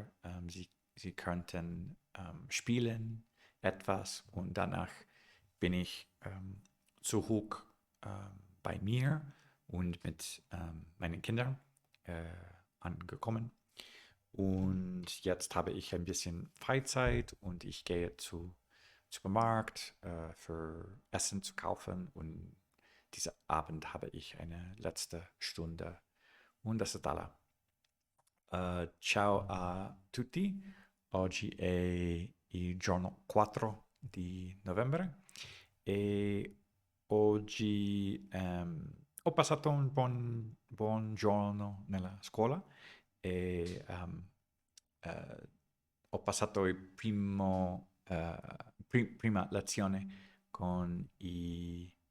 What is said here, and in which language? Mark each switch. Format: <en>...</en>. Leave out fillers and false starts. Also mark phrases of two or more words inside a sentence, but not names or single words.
<de>Sie könnten spielen etwas und danach bin ich zurück bei mir und mit meinen Kindern äh, angekommen. Und jetzt habe ich ein bisschen Freizeit und ich gehe zu Supermarkt für Essen zu kaufen und diesen Abend habe ich eine letzte Stunde und das ist alla.</de> <it>Ciao a tutti, oggi è il giorno 4 di novembre e oggi ho passato un buon giorno nella scuola e ho passato il prima lezione con i</it>